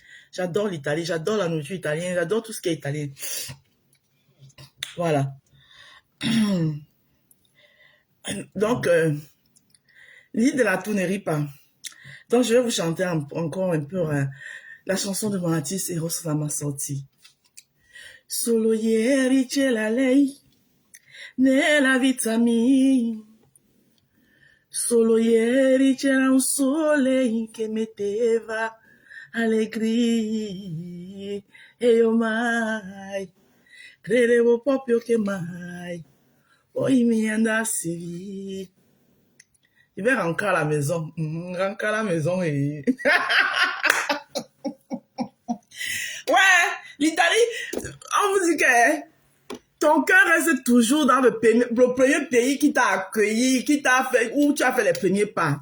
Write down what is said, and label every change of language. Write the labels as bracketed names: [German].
[French] J'adore l'Italie, j'adore la nourriture italienne, j'adore tout ce qui est italien. Voilà. Donc, l'île de la tour ne rit pas. Donc, je vais vous chanter encore un peu la chanson de mon artiste Eros Lamassorti. [Italian] Solo ieri c'era lei nella vita mia. Solo ieri c'era un sole che metteva allegria e io mai credevo proprio che mai poi mi andassi via. [French] Je vais rentrer à la maison. Rentrer à la maison et... Ouais, l'Italie, on vous dit que ton cœur reste toujours dans le premier pays qui t'a accueilli, qui t'a fait, où tu as fait les premiers pas.